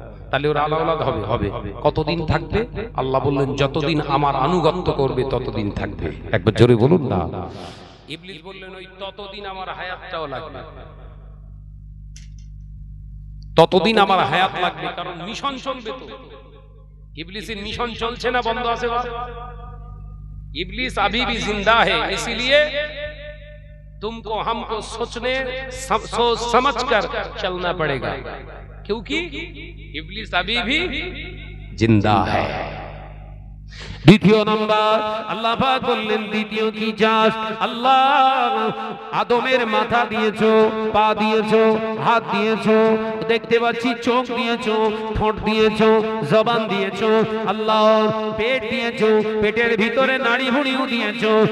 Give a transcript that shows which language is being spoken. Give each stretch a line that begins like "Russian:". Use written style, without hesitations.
Bangla: তাহলে ওর আলাউলাদ হবে, হবে। কতদিন থাকবে? আল্লাহ বললেন যতদিন আমার আনুগত্য করবে ততদিন থাকবে। একবার জোরে বলুন না। ইবলিস বললেন ওই ততদিন আমার হায়াতটাও লাগবে, ততদিন আমার হায়াত লাগবে, কারণ মিশন চলবে তো। ইবলিসের মিশন চলছে না, বন্ধ আছে?
Hindi: इब्लिस अभी भी जिंदा है, इसीलिए तुमको हमको सोचने सोच समझ कर चलना पड़ेगा, क्योंकि इब्लिस अभी भी जिंदा है।
Bangla: দ্বিতীয় নাম্বার আল্লাহ পাক বললেন দ্বিতীয় কি জাস্ট আল্লাহ আদমের মাথা দিয়েছো, পা দিয়েছো, হাত দিয়েছো, দেখতে পাচ্ছি চোখ দিয়েছো, ঠোঁট দিয়েছো, জবান দিয়েছো, আল্লাহ পেট দিয়েছো, পেটের ভিতরে নাড়ি ভুঁড়িও দিয়েছো।